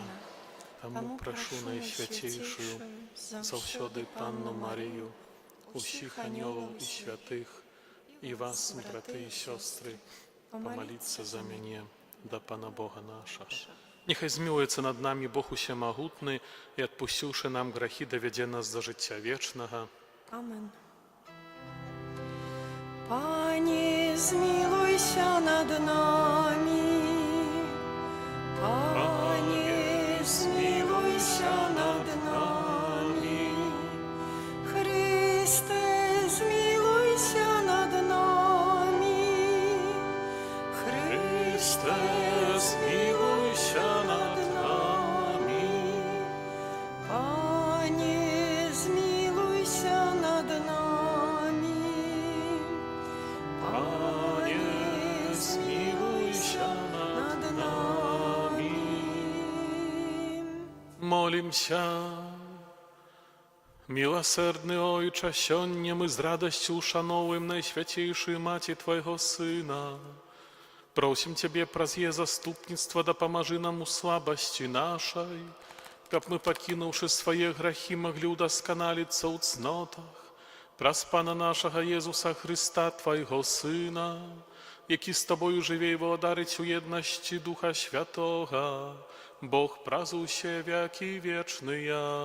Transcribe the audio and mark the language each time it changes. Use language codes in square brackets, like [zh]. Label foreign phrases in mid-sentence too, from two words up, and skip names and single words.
[be] Таму прашу Найсвяцейшую заўсёды Панну Марію, усіх анёлаў і святых, і вас, браты і сёстры, памаліцца за мяне да Пана Бога наша. Нехай змілуецца над намі Бог Усямагутны і, адпусціўшы нам грахі, давядзе нас до жыцця вечнага. [uk] Amen. Пане, змилуйся над нами. Пане, змилуйся над нами. Христе, змилуйся над нами. Христе, змилуйся над нами. Пане, змилуйся над нами. Пане, змилуйся над нами. [be] Молімся. Милосердный Ойче, сёння мы з радасцю ушаноўваем Найсвяцейшую Маці Твайго Сына. Просім Цябе праз яе заступніцтва, дапамажы нам у слабасці нашай, каб мы, пакінуўшы свае грахі, маглі ўдасканаліцца ў цнотах, праз Пана нашага Езуса Хрыста, Твайго Сына, які з Табою жыве і валадарыць у еднасці Духа Святога, Бог праз усе векі вечныя.